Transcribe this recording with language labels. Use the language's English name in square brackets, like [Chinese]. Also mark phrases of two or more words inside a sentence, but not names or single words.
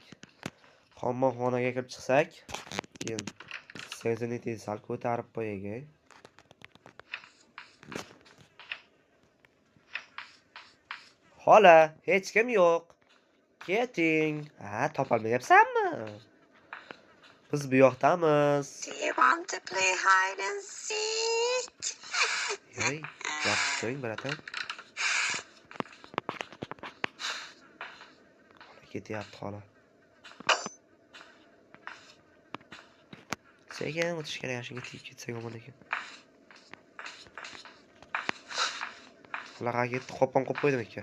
[Uzbek] Hammomxonaga kirib chiqsak, keyin sezini sal ko'tarib qo'yay. Xola, hech kim yo'q. Keting. Ha, topolmayapsanmi? Biz bu yoqdamiz. [English] Do you want to play hide and seek? [Uzbek] Yo'y, yoqib qo'ying, bratan. Ketyapti xola. Sekin o'tish kerak, shunga tegib ketsak yomon ekan. Xola ketdi, qo'pon qo'yib qo'ydim ekan.